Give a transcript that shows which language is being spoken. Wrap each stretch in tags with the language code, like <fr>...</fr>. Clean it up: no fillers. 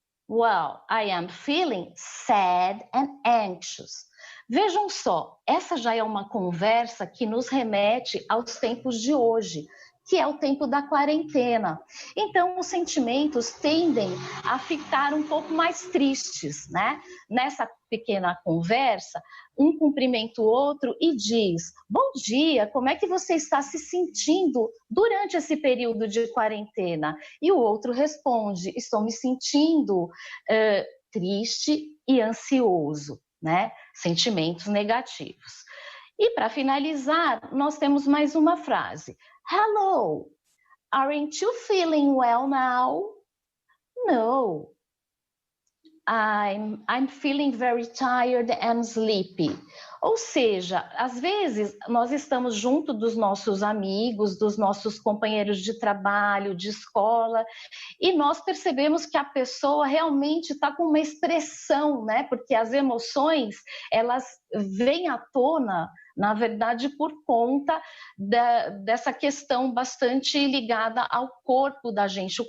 <en>Well, I am feeling sad and anxious.</en> <pt>Vejam só, essa já é uma conversa que nos remete aos tempos de hoje, que é o tempo da quarentena. Então, os sentimentos tendem a ficar um pouco mais tristes, né? Nessa pequena conversa, um cumprimenta o outro e diz, bom dia, como é que você está se sentindo durante esse período de quarentena? E o outro responde, estou me sentindo triste e ansioso, né? Sentimentos negativos. E para finalizar, nós temos mais uma frase.</pt> <en>Hello, aren't you feeling well now? No, I'm feeling very tired and sleepy.</en> <pt>Ou seja, às vezes nós estamos junto dos nossos amigos, dos nossos companheiros de trabalho, de escola, e nós percebemos que a pessoa realmente está com uma expressão, né? Porque as emoções, elas vêm à tona, na verdade, por conta dessa questão bastante ligada ao corpo da gente.</pt>